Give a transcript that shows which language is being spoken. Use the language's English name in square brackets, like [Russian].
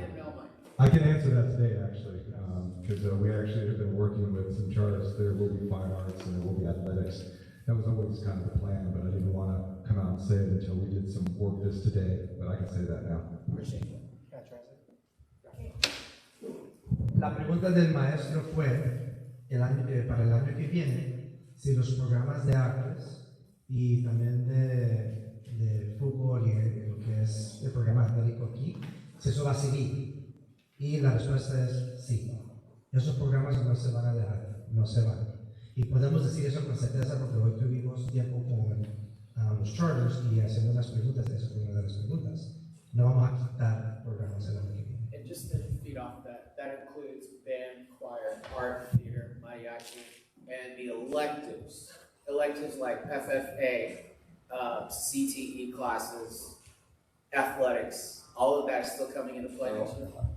[English] need to know, Mike. I can answer that today, actually, because we actually have been working with some charters. There will be fine arts and there will be athletics. That was always kind of the plan, but I didn't want to come out and say it until we did some work this today, but I can say that now. Appreciate it. Can I translate? [Spanish] La pregunta del maestro fue, para el año que viene, si los programas de artes y también de fútbol y lo que es el programa atlético aquí, si eso va a seguir. Y la respuesta es sí. Esos programas no se van a dejar, no se van. Y podemos decir eso con certeza porque hoy tuvimos tiempo con los charters y haciendo unas preguntas, esa es una de las preguntas. No vamos a quitar programas el año que viene. [English] And just to feed off that, that includes band, choir, art, theater, mariachi, and the electives. Electives like FFA, CTE classes, athletics, all of that is still coming into play next year.